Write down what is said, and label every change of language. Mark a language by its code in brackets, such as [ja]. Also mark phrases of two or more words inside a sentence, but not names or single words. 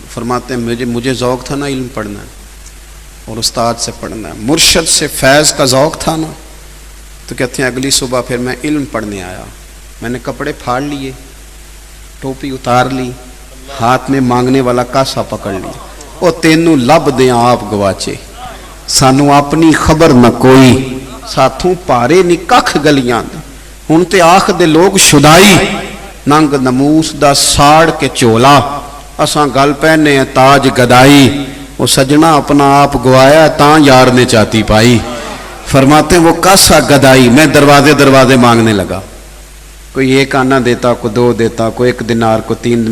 [ur] فرماتے ہیں مجھے ذوق تھا نا علم پڑھنا ہے اور استاد سے پڑھنا ہے، مرشد سے فیض کا ذوق تھا نا. تو کہتے ہیں اگلی صبح پھر میں علم پڑھنے آیا. میں نے کپڑے پھاڑ لیے، ٹوپی اتار لی، ہاتھ میں مانگنے والا کاسا پکڑ لیا. [pa] او تینوں لب دیاں آپ گواچے، سانو اپنی خبر نہ کوئی، ساتھوں پارے نی ککھ گلیاں دے. ہن تے آخ دے لوگ شدائی، ننگ نموس دا ساڑ کے چولا، اساں گل پہنے ہیں تاج گدائی. وہ سجنا اپنا آپ گوایا تاں یار نے چاتی پائی. [ur] فرماتے ہیں وہ کاسا گدائی. میں دروازے دروازے مانگنے لگا. کوئی ایک آنا دیتا، کوئی دو دیتا، کوئی ایک دینار، کوئی تین.